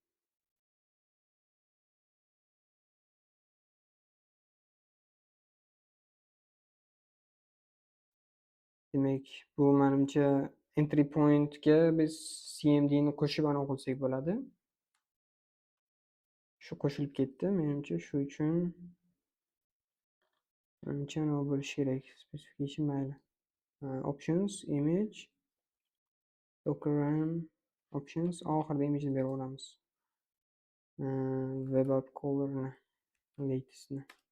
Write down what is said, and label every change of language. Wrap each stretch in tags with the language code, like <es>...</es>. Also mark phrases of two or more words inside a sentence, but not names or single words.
<uz>Demak, bu menimcha</uz> <en>entry pointga</en> <uz>biz cmdni qo'shib anaqa qilsak bo'ladi. Shu qo'shilib ketdi. Menimcha shu uchun anaqa bo'lishi kerak. Specification mayli.</uz> <en>Options, image, docker run, options.</en> <uz>Oxirida imageni berib olamiz.</uz> <en>Web app color'ni,</en> <uz>latest'ni.</uz>